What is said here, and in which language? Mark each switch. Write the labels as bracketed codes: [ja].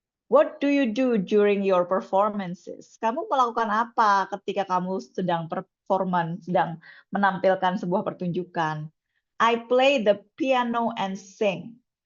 [en] What do you do during your performances? [id] Kamu melakukan apa ketika kamu sedang performance, sedang menampilkan sebuah pertunjukan? [en] I play the piano and sing.